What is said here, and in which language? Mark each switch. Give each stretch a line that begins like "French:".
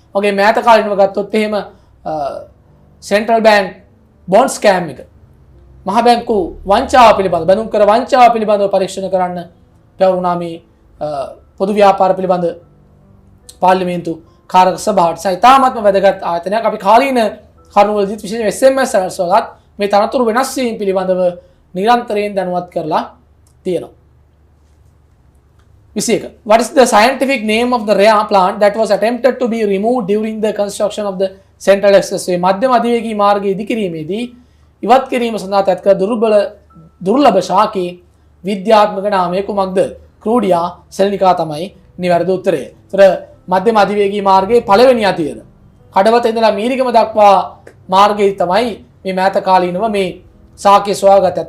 Sinhala: වගේ මෑත කාලිනව ගත්තොත් එහෙම සෙන්ට්‍රල් බැංක් බොන්ඩ් ස්කෑම් එක මහ බැංකු වංචාව පිළිබඳ බැඳුම් කර වංචාව පිළිබඳව පරීක්ෂණ කරන්න පැවරුණා මේ පොදු ව්‍යාපාර පිළිබඳ පාර්ලිමේන්තු කාරක සභාවට. සයිතාමත්ම වැදගත් ආයතනයක්. අපි කාලීන කරුණවලදීත් විශේෂයෙන් SMS වලත් මේ තනතුරු වෙනස් වීම පිළිබඳව නිරන්තරයෙන් දැනුවත් කරලා තියෙනවා. 21.
English: What is the scientific name of the rare plant that was attempted to be removed during the construction of the Central Expressway?
Sinhala: මධ්‍යම අධිවේගී මාර්ගය ඉදිකිරීමේදී ඉවත් කිරීම සඳහා තැත් කළ දුර්ලභ ශාකයේ විද්‍යාත්මක නාමය කුමක්ද? ක්‍රූඩියා සෙලනිකා තමයි නිවැරදි උත්තරය. ඒතර මධ්‍යම අධිවේගී මාර්ගයේ පළවෙනි අතියද කඩවත ඉඳලා මීරිගම දක්වා මාර්ගයේ තමයි මේ මෑත කාලීනව මේ ශාකය සොයාගත්තේ.